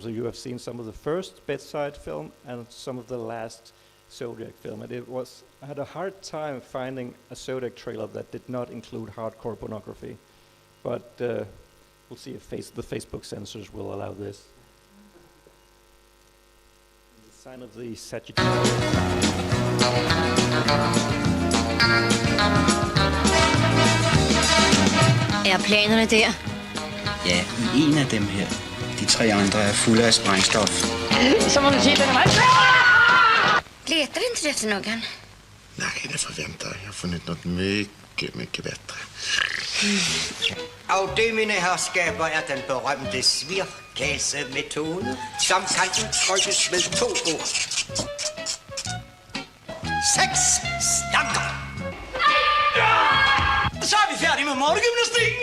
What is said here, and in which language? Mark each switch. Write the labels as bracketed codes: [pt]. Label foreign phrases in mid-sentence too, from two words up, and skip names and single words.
[en] So you have seen some of the first Bedside film and some of the last Zodiac film. And I had a hard time finding a Zodiac trailer that did not include hardcore pornography. But we'll see if the Facebook censors will allow this. The sign of the Sagittarius. [da] Er planerne der? Ja, i en af dem her. De 3 andre er fulde af sprængstof. Så må du sige, den er meget... [sv] Letar inte du efter någon? Nej, det förväntar jag. Jag har funnit något mycket bättre. [da] Og det, mine herskaber, er den berømte svirkasemetode, som kan udtrykkes med 2 ord. 6 stanker. Så er vi færdige med morgengymnastikken.